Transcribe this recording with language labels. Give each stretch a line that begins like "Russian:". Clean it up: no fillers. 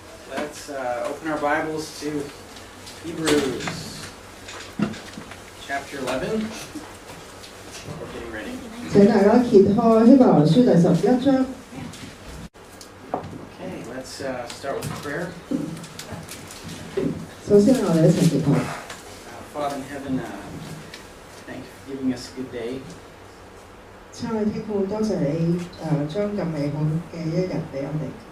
English: Let's open our Bibles to Hebrews chapter 11. We're getting ready.
Cantonese: 請大家揭開希伯來書第11章。
English: Okay, let's start with prayer.
Cantonese: 首先我哋一齊祈禱。
English: Father in heaven, thank you for giving us a good day.
Cantonese: 親愛天父，多謝你將咁美好嘅一日俾我哋。